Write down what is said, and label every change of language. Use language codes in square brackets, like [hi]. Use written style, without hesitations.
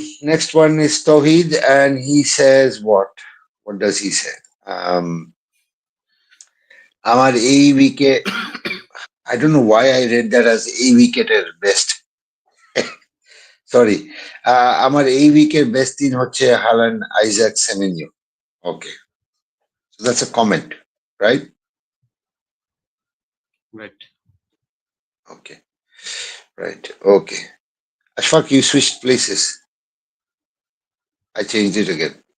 [en] Next one is Tawheed, and he says what? What does he say? [bn] আমার এই উইকে, [en] I don't know why I read that as [bn] এই উইকেটের best. [en] Sorry. [bn] আমার এই উইকের best তিন হচ্ছে Haaland, Isaac, সেমেনিও. [en] Okay. So that's a comment, right? Right. Okay. Right. Okay. Ashfaq, you switched places. I changed it again.